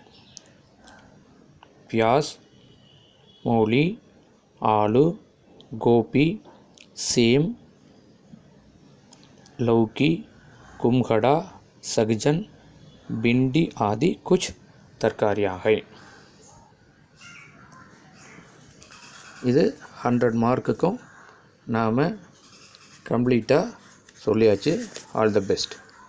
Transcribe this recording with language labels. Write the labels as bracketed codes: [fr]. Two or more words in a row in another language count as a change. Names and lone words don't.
[hi] प्याज मूली आलू गोभी सेम लौकी कुम्हड़ा सगजन भिंडी आदि कुछ तरकारियाँ हैं [ta] இது 100 மார்க்குக்கும் நாம் கம்ப்ளீட்டாக சொல்லியாச்சு [en] all the best